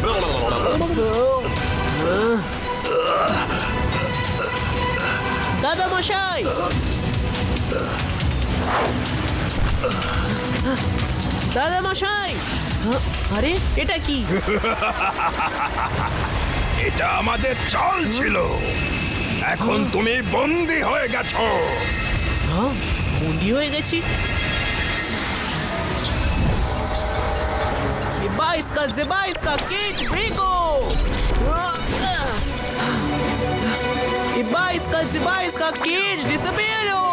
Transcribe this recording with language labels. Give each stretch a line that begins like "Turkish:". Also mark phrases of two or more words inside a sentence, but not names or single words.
Bangla: দাদা মশাই, দাদা মশাই, আরে এটা কি? এটা আমাদের চাল ছিল, এখন তুমি বন্দী হয়ে গেছো। বন্দি হয়ে গেছি? Zeba iska cage brigo. Zeba iska cage disappearo.